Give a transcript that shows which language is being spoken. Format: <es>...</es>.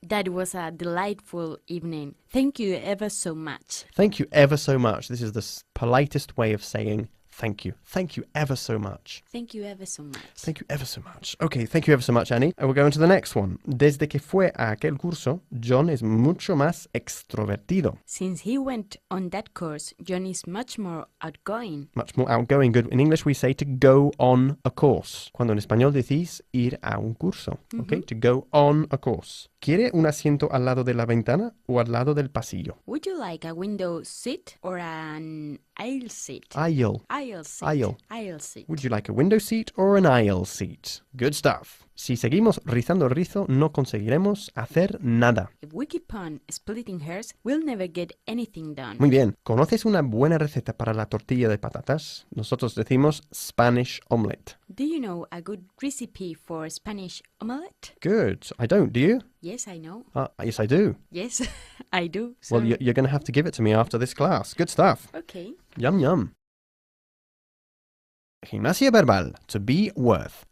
<en>That was a delightful evening. Thank you ever so much. Thank you ever so much. This is the politest way of saying thank you. Thank you ever so much. Thank you ever so much. Thank you ever so much. Okay, thank you ever so much, Annie. And we'll go on to the next one.</en> <es>Desde que fue a aquel curso, John es mucho más extrovertido.</es> <en>Since he went on that course, John is much more outgoing. Much more outgoing. Good. In English we say to go on a course.</en> <es>Cuando en español decís ir a un curso.</es> <en>Okay, to go on a course.</en> <es>¿Quiere un asiento al lado de la ventana o al lado del pasillo?</es> <en>Would you like a window seat or an aisle seat? Aisle. Aisle seat. Aisle. Aisle seat. Would you like a window seat or an aisle seat? Good stuff.</en> <es>Si seguimos rizando el rizo, no conseguiremos hacer nada.</es> <en>If we keep on splitting hairs, we'll never get anything done.</en> <es>Muy bien. ¿Conoces una buena receta para la tortilla de patatas? Nosotros decimos Spanish omelette.</es> <en>Do you know a good recipe for Spanish omelette? Good. I don't, do you? Yes, I know. Yes, I do. Yes, I do. Well, Sorry. you're going to have to give it to me after this class. Good stuff. Okay. Yum, yum.</en> <es>Gimnasia verbal,</es> <en>to be worth.</en>